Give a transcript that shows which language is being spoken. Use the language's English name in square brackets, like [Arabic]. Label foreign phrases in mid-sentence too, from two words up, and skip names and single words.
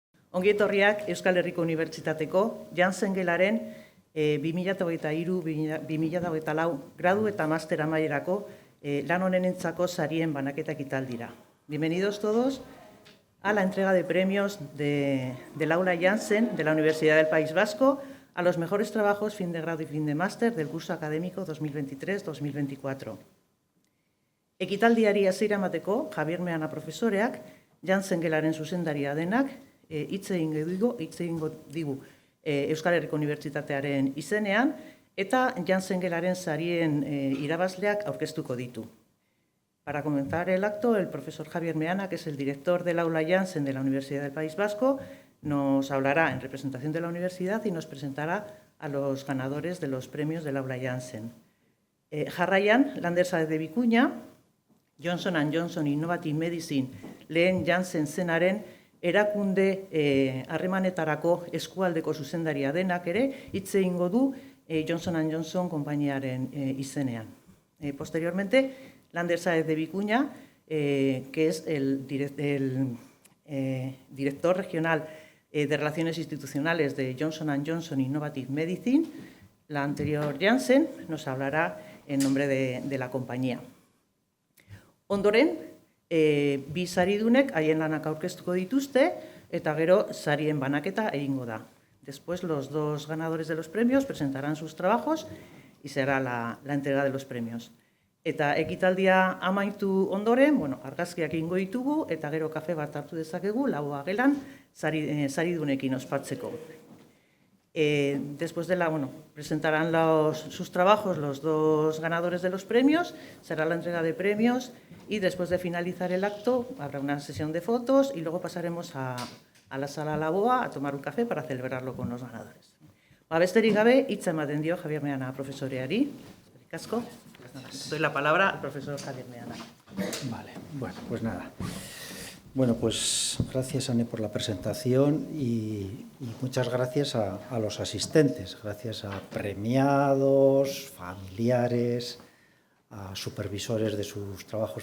[Basque] Ongi etorriak Euskal Herriko Unibertsitateko Janssen Gelaren 2023-2024 gradu eta master amaierako lan honenentzako sarien banaketa ekitaldira. [Spanish] Bienvenidos todos a la entrega de premios del aula Janssen de la Universidad del País Vasco a los mejores trabajos fin de grado y fin de máster del curso académico 2023-2024. [Basque] Ekitaldiari hasiera emateko Javier Meana profesoreak Janssen Gelaren zuzendaria denak hitz egingo digu Euskal Herriko Unibertsitatearen izenean eta Janssen Gelaren sarien irabazleak aurkeztuko ditu. [Spanish] Para comenzar el acto, el profesor Javier Meana, que es el director del aula Janssen de la Universidad del País Vasco, nos hablará en representación de la universidad y nos presentará a los ganadores de los premios del aula Janssen. [Basque] Jarraian, Lander Saez de Vicuña, Johnson & Johnson Innovative Medicine lehen Janssen zenaren erakunde harremanetarako eskualdeko zuzendaria denak ere hitz egingo du Johnson & Johnson konpainiaren izenean. [Spanish] Posteriormente, Lander Saez de Vicuña, que es el director regional de Relaciones Institucionales de Johnson & Johnson Innovative Medicine, la anterior Janssen, nos hablará en nombre de la compañía. [Basque] Ondoren, bi saridunek haien lanak aurkeztuko dituzte eta gero sarien banaketa egingo da. [Spanish] Después, los dos ganadores de los premios presentarán sus trabajos y será la entrega de los premios. [Basque] Eta ekitaldia amaitu ondoren, argazkiak egingo ditugu eta gero kafe bat hartu dezakegu, laua gelan, saridunekin ospatzeko. [Spanish] Después de presentarán sus trabajos los dos ganadores de los premios, será la entrega de premios y después de finalizar el acto habrá una sesión de fotos y luego pasaremos a la sala Laboa a tomar un café para celebrarlo con los ganadores. [Basque] Besterik gabe, hitza ematen dio Javier Meana profesoreari. Eskerrik asko. [Spanish] Doy la palabra al profesor Javier Meana. Vale, pues nada. Pues gracias, Anne, por la presentación y muchas gracias a los asistentes, gracias a premiados, familiares, a supervisores de sus trabajos